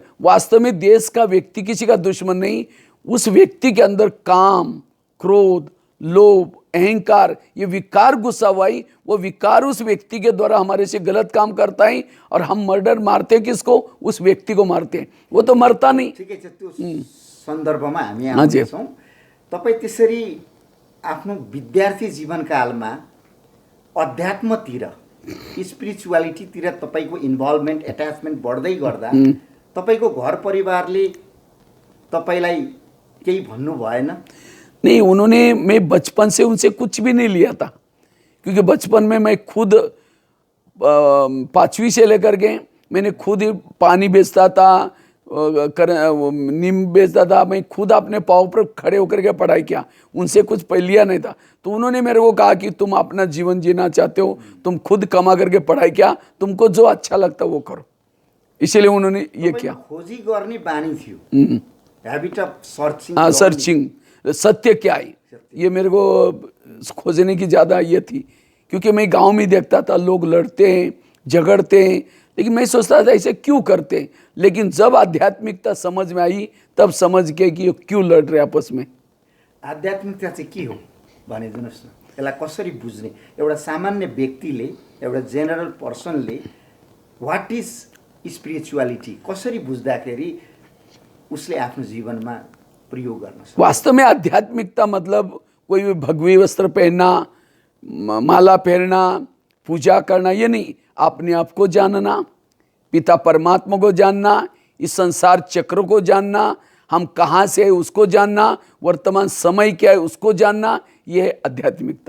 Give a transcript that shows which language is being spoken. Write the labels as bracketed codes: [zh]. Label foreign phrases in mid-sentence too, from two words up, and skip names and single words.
[hi] वास्तव में देश का व्यक्ति किसी का दुश्मन नहीं। उस व्यक्ति के अंदर काम, क्रोध, लोभ, अहंकार, ये विकार घुसा हुआ है। वो विकार उस व्यक्ति के द्वारा हमारे से गलत काम करता है और हम मर्डर मारते हैं किसको? उस व्यक्ति को मारते हैं। वो तो मरता नहीं। [ne] ठिकै छ, त्यो सन्दर्भमा हामी आउँछौँ। तपाईँ त्यसरी आफ्नो विद्यार्थी जीवनकालमा अध्यात्मतिर, स्पिरिचुअलिटीतिर तपाईँको [en] involvement, attachment [ne] बढ्दै गर्दा तपाईँको घर परिवारले तपाईँलाई केही भन्नु भएन? [hi] नहीं, मैं बचपन से उनसे कुछ भी नहीं लिया था। क्योंकि बचपन में मैं खुद 5वीं से लेकर के मैंने खुद ही पानी बेचता था, नीम बेचता था। मैं खुद अपने पाँव पर खड़े होकर के पढ़ाई किया। उनसे कुछ लिया नहीं था। तो उन्होंने मेरे को कहा कि तुम अपना जीवन जीना चाहते हो, तुम खुद कमा करके पढ़ाई किया, तुमको जो अच्छा लगता वो करो। इसीलिए उन्होंने ये किया। [ne] खोजी गर्ने बानी थियो, [en] habit of searching. [hi] हाँ, सर्चिंग, सत्य क्या है, ये मेरे को खोजने की ज़्यादा ये थी। क्योंकि मैं गांव में देखता था लोग लड़ते हैं, झगड़ते हैं, लेकिन मैं सोचता था ऐसे क्यों करते हैं। लेकिन जब आध्यात्मिकता समझ में आई तब समझ के कि ये क्यों लड़ रहे आपस में। [ne] आध्यात्मिकता चाहिँ के हो भनिदिनुहोस् न, यसलाई कसरी बुझ्ने? एउटा सामान्य व्यक्तिले, एउटा [en] general personले what is spirituality [ne] कसरी बुझ्दाखेरि उसले आफ्नो जीवनमा प्रयोग गर्न सक्छ? [hi] वास्तव में आध्यात्मिकता मतलब कोई भी भगवी वस्त्र पहनना, माला पहनना, पूजा करना, ये नहीं। अपने आप को जानना, पिता परमात्मा को जानना, इस संसार चक्र को जानना, हम कहाँ से है उसको जानना, वर्तमान समय क्या है उसको जानना, यह है आध्यात्मिकता।